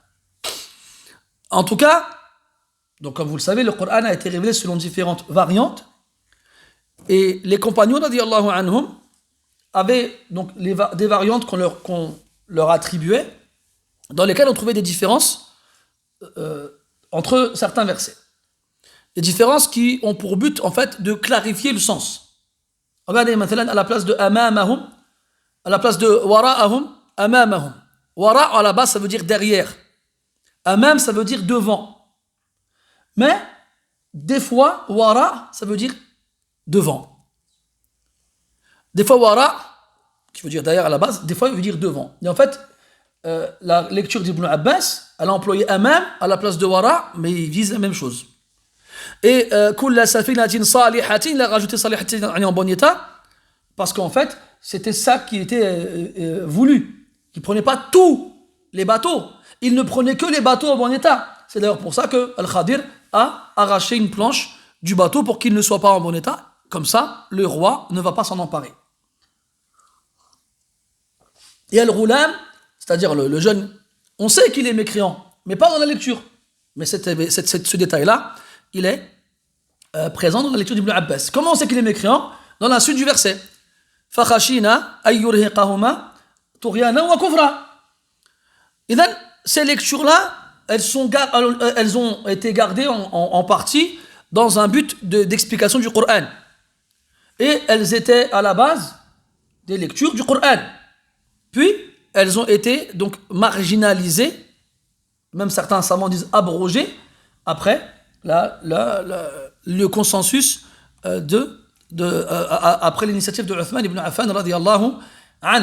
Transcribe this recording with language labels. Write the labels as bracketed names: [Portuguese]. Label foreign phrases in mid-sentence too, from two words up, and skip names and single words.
[French] En tout cas, donc comme vous le savez, le Coran a été révélé selon différentes variantes, et les compagnons, [Arabic] رضي الله عنهم, [French] avaient donc des variantes qu'on leur attribuait, dans lesquelles on trouvait des différences entre certains versets. Des différences qui ont pour but, en fait, de clarifier le sens. Regardez, maintenant, à la place de amamahum, à la place de wara'ahum, amamahum. Wara, à la base, ça veut dire derrière. Amam, ça veut dire devant. Mais, des fois, wara, ça veut dire devant. Des fois, wara, qui veut dire derrière à la base, des fois, il veut dire devant. Et en fait, la lecture d'Ibn Abbas, elle a employé amam à la place de wara, mais il vise la même chose. [Arabic] Et كل سفينة صالحة, [French] il a rajouté salihatin en bon état, parce qu'en fait, c'était ça qui était voulu. Il ne prenait pas tous les bateaux, il ne prenait que les bateaux en bon état. C'est d'ailleurs pour ça que Al-Khadir a arraché une planche du bateau pour qu'il ne soit pas en bon état. Comme ça, le roi ne va pas s'en emparer. Et Al-Ghulam, c'est-à-dire le jeune, on sait qu'il est mécréant, mais pas dans la lecture. Mais ce détail-là, il est présent dans la lecture d'Ibn Abbas. Comment on sait qu'il est mécréant? Dans la suite du verset. [Arabic] فَخَشِينَا أَن يُرْهِقَهُمَا طُغْيَانًا وَكُفْرًا. [French] Et donc, ces lectures-là, elles ont été gardées en partie dans un but d'explication du Coran. Et elles étaient à la base des lectures du Coran. Puis, elles ont été donc marginalisées, même certains savants disent abrogées, après le consensus après l'initiative de Uthman ibn Affan [Arabic] رضي الله عنه.